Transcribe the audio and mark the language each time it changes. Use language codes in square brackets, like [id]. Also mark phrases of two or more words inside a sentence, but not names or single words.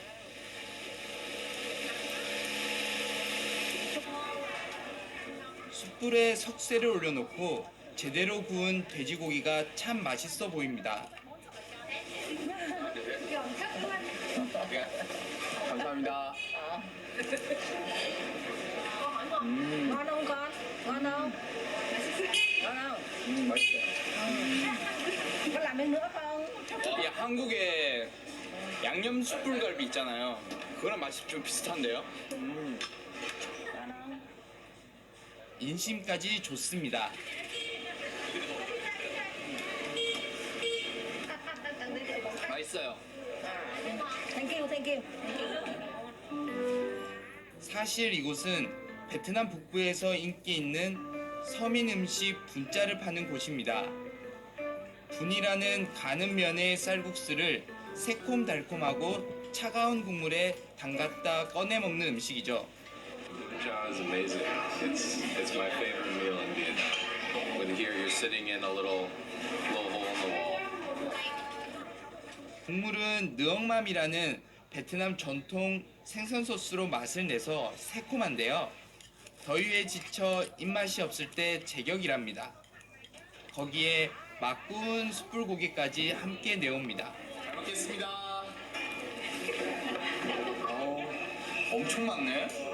[ko] 숯불에 석쇠를 올려놓고 제대로 구운 돼지고기가 참 맛있어 보입니다. 감사합니다. [vi] Ngon không con? Ngon không? Ngon không? [ko] 맛있어요. [vi] Có làm thêm nữa không? [ko] 이 한국에 양념 숯불갈비 있잖아요. 그거랑 맛이 좀 비슷한데요? [vi] Ngon không? [ko] 인심까지 좋습니다. 맛있어요. [en] Thank you, thank you. [ko] 사실 이곳은 베트남 북부에서 인기 있는 서민 음식 분짜를 파는 곳입니다. 분이라는 가는 면의 쌀국수를 새콤달콤하고 차가운 국물에 담갔다 꺼내 먹는 음식이죠. [en] Cha is amazing. It's my favorite meal in Vietnam. When here you're sitting in a little hole in the wall. [ko] 국물은 느엉맘이라는 베트남 전통 생선 소스로 맛을 내서 새콤한데요. 더위에 지쳐 입맛이 없을 때 제격이랍니다. 거기에 막 구운 숯불고기까지 함께 내옵니다. 잘 먹겠습니다. 엄청 많네.